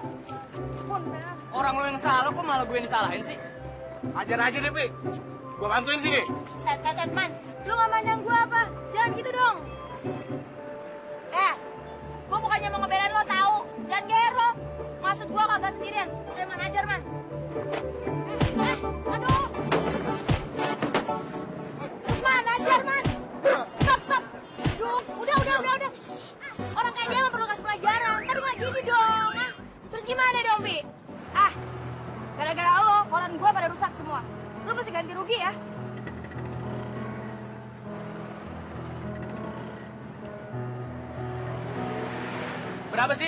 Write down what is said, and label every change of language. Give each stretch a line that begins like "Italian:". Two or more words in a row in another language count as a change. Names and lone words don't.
Indonesian: Pun, dah. Orang lo yang salah, kok malah gue yang disalahin sih? Ajar aja deh, Pi. Gua bantuin sini. Tet, man. Lu gak mandang gue apa? Jangan gitu dong. Gue bukannya mau ngebelain lo tahu. Jangan geer lo. Maksud gue kagak sendirian. Man, ajar, man. Aduh. Man, ajar, man. Stop. Duh, udah. Orang kayak dia mah perlu kasih pelajaran. Ntar nggak gini dong. Terus gimana dong, Bi? Gara-gara lo, koran gue pada rusak semua. Lo mesti ganti rugi ya. Berapa sih?